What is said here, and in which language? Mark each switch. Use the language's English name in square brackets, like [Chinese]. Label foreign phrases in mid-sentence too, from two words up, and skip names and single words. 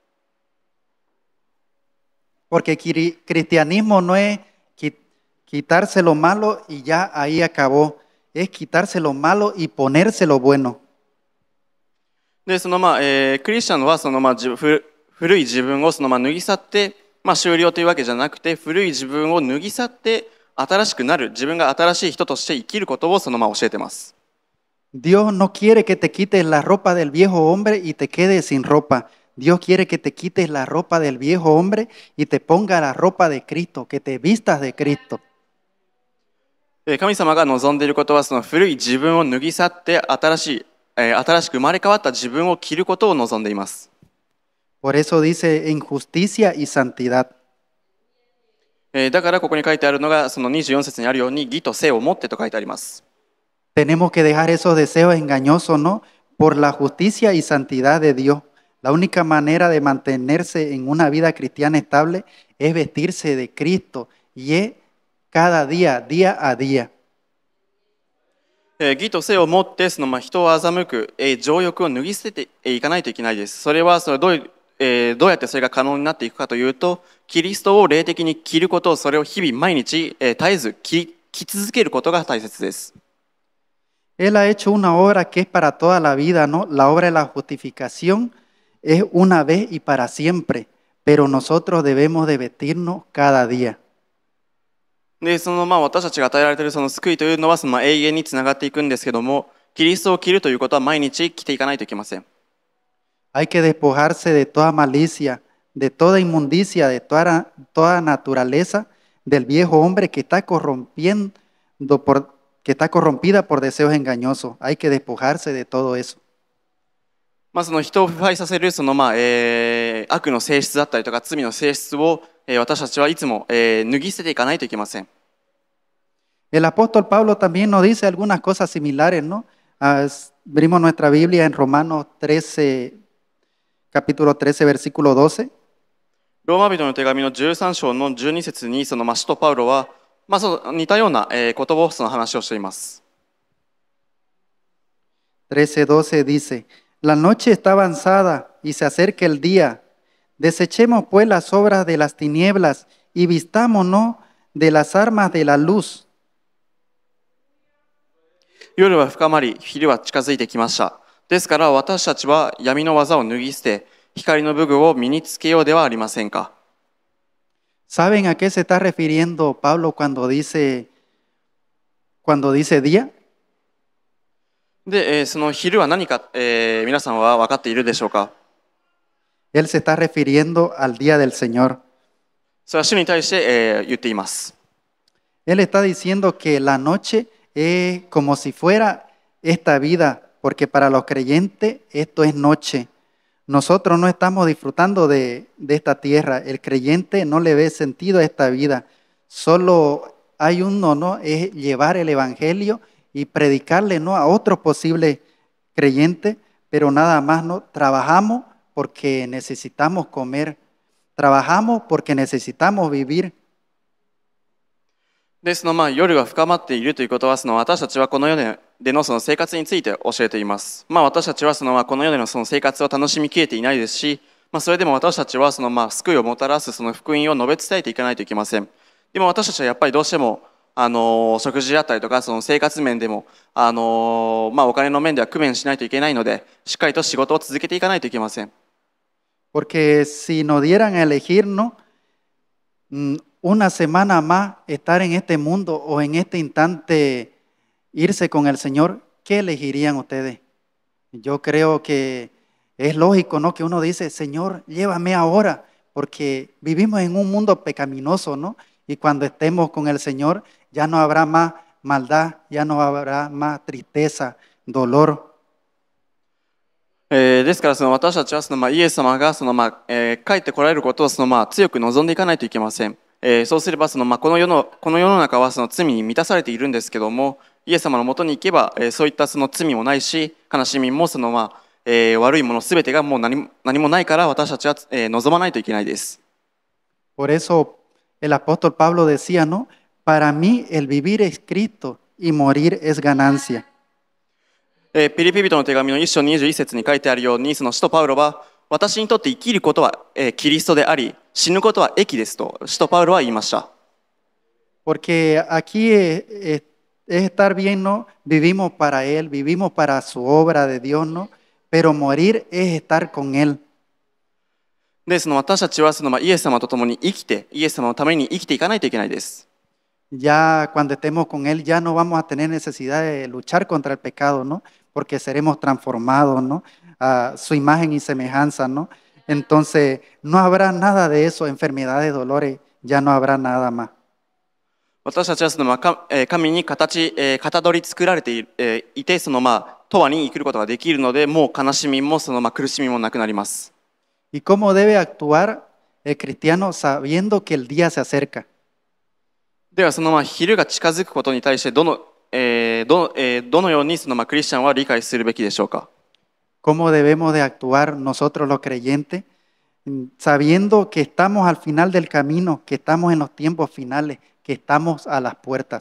[Spanish] Porque cristianismo no es quitarse lo malo y ya ahí acabó. Es quitarse lo malo y ponerse lo bueno. [Japanese] で、クリスチャンは古い自分を脱ぎ去って、終了というわけじゃなくて、古い自分を脱ぎ去って新しくなる、自分が新しい人として生きることを教えてます。 [Spanish] Dios no quiere que te quites la ropa del viejo hombre y te quedes sin ropa. Dios quiere que te quites la ropa del viejo hombre y te ponga la ropa de Cristo, que te vistas de Cristo. [Japanese] 神様が望んでいることは古い自分を脱ぎ去って新しく生まれ変わった自分を着ることを望んでいます。 [Spanish] Por eso dice en justicia y santidad. [Japanese] だからここに書いてあるのが24節にあるように義と聖をもってと書いてあります。 [Spanish] Tenemos que dejar esos deseos engañosos, ¿no? por la justicia y santidad de Dios. La única manera de mantenerse en una vida cristiana estable es vestirse de Cristo y es cada día, día a día. [Japanese] 義と性をもって人を欺く、情欲を脱ぎ捨てていかないといけないです。それはどうやってそれが可能になっていくかというと、キリストを霊的に着ること、それを日々毎日、絶えず着続けることが大切です。 [Spanish] Él ha hecho una obra que es para toda la vida, ¿no? La obra de la justificación es una vez y para siempre, pero nosotros debemos de vestirnos cada día. [Japanese] で、私たちが与えられている救いというのは永遠につながっていくんですけども、キリストを着るということは毎日着ていかないといけません。 [Spanish] Hay que despojarse de toda malicia, de toda inmundicia, de toda naturaleza del viejo hombre que está corrompida por deseos engañosos. Hay que despojarse de todo eso. [Japanese] 人を腐敗させる悪の性質だったりとか罪の性質を私たちはいつも脱ぎ捨てていかないといけません。 [Spanish] El apóstol Pablo también nos dice algunas cosas similares, ¿no? Abrimos nuestra Biblia en Romanos 13, capítulo 13, versículo 12. [Japanese] ローマ人の手紙の13章の12節に使徒パウロは、似たようなことを話をしています。 [Spanish] 13:12 dice, la noche está avanzada y se acerca el día. Desechemos pues las obras de las tinieblas y vistámonos de las armas de la luz. [Japanese] 夜は深まり、昼は近づいてきました。ですから私たちは闇の技を脱ぎ捨て、光の武具を身につけようではありませんか。 [Spanish] ¿Saben a qué se está refiriendo Pablo cuando dice día? [Japanese] で、その昼は何か、皆さんは分かっているでしょうか。 [Spanish] Él se está refiriendo al día del Señor. [Japanese] それは主に対して、言っています。 [Spanish] Él está diciendo que la noche es como si fuera esta vida, porque para los creyentes esto es noche. Nosotros no estamos disfrutando de esta tierra. El creyente no le ve sentido a esta vida. Solo hay uno, ¿no? Es llevar el evangelio y predicarle, ¿no? A otros posibles creyentes, pero nada más, ¿no? Trabajamos porque necesitamos comer. Trabajamos porque necesitamos vivir. [Japanese] で、夜が深まっているということは、私たちはこの世での生活について教えています。私たちはこの世での生活を楽しみきれていないですし、それでも私たちは救いをもたらす福音を述べ伝えていかないといけません。でも私たちはやっぱりどうしても食事だったりとか生活面でもお金の面では工面しないといけないので、しっかりと仕事を続けていかないといけません。 [Spanish] Porque si nos dieran a elegir, ¿no? Una semana más estar en este mundo o en este instante irse con el Señor, ¿qué elegirían ustedes? Yo creo que es lógico, ¿no? Que uno dice, Señor, llévame ahora, porque vivimos en un mundo pecaminoso, ¿no? Y cuando estemos con el Señor ya no habrá más maldad, ya no habrá más tristeza, dolor. [Japanese] ですから私たちはイエス様が帰ってこられることを強く望んでいかないといけません。そうすればこの世の中は罪に満たされているんですけども、イエス様のもとに行けばそういった罪もないし、悲しみも悪いものすべてがもう何もないから私たちは望まないといけないです。 [Spanish] Por eso el apóstol Pablo decía, ¿no? Para mí el vivir es Cristo y morir es ganancia. [Japanese] ピリピ人の手紙の1章21節に書いてあるように、使徒パウロは私にとって生きることはキリストであり、死ぬことは益ですと使徒パウロは言いました。 [Spanish] Porque aquí es estar bien, ¿no? Vivimos para Él, vivimos para su obra de Dios, ¿no? Pero morir es estar con Él. [Japanese] で、私たちはイエス様と共に生きて、イエス様のために生きていかないといけないです。 [Spanish] Ya cuando estemos con Él ya no vamos a tener necesidad de luchar contra el pecado, ¿no? Porque seremos transformados, ¿no? A su imagen y semejanza, ¿no? Entonces no habrá nada de eso, enfermedades, dolores, ya no habrá nada más. [Japanese] 私たちは神にかたどり作られていて、永遠に生きることができるので、もう悲しみも苦しみもなくなります。 [Spanish] ¿Y cómo debe actuar el cristiano sabiendo que el día se acerca? [Japanese] では昼が近づくことに対してどのようにクリスチャンは理解するべきでしょうか。 [Spanish] cómo debemos de actuar nosotros los creyentes, sabiendo que estamos al final del camino, que estamos en los tiempos finales, que estamos a las puertas.